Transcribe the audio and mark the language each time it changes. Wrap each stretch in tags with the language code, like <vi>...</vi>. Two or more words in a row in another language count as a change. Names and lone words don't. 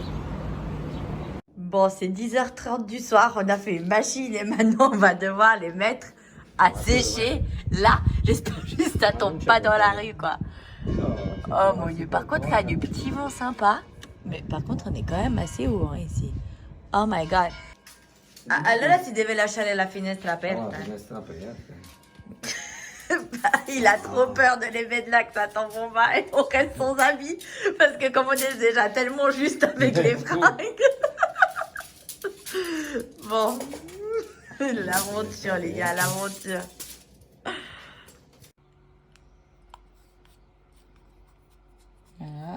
<fr>Bon, c'est 10h30 du soir, on a fait une machine et maintenant on va devoir les mettre à sécher. Là, j'espère juste que ça tombe pas dans la rue, quoi. Oh mon Dieu, par contre, il y a du petit vent sympa. Mais par contre, on est quand même assez haut hein, ici.</fr> <en>Oh my god.</en> <it>Allora si deve lasciare la finestra aperta.</it> <fr>Il a trop peur de les mettre là que ça tombe en bas et on reste sans habits. Parce que comme on est déjà tellement juste avec les fringues. Bon. L'aventure les gars, l'aventure. Voilà.</fr>